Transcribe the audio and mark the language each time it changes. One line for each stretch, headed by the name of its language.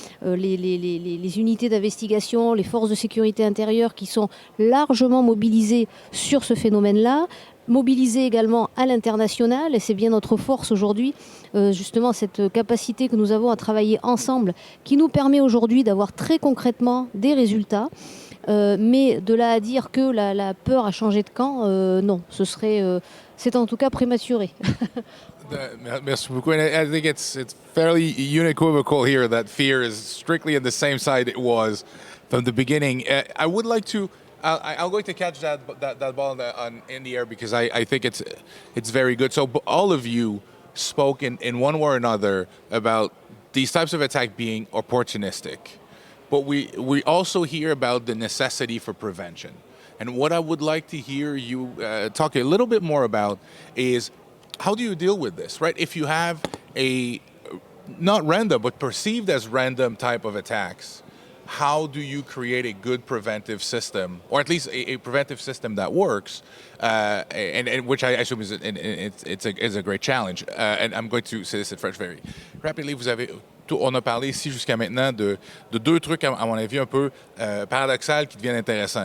French: les unités d'investigation, les forces de sécurité intérieure qui sont largement mobilisées sur ce phénomène-là, mobilisés également à l'international, et c'est bien notre force aujourd'hui, justement cette capacité que nous avons à travailler ensemble, qui nous permet aujourd'hui d'avoir très concrètement des résultats. Mais de là à dire que la peur a changé de camp, non, c'est en tout cas prématuré. Merci beaucoup.
English: And I think it's fairly unequivocal here that fear is strictly on the same side it was from the beginning. I would like to. I'm going to catch that ball in the air because I think it's very good. So all of you spoke in one way or another about these types of attack being opportunistic, but we also hear about the necessity for prevention. And what I would like to hear you talk a little bit more about is how do you deal with this, right? If you have a not random but perceived as random type of attacks, how do you create a good preventive system, or at least a preventive system that works, and which I assume is a great challenge. And I'm going to say this in French very rapidly.
French: On a parlé ici jusqu'à maintenant de deux trucs, à mon avis, un peu paradoxales qui deviennent intéressants.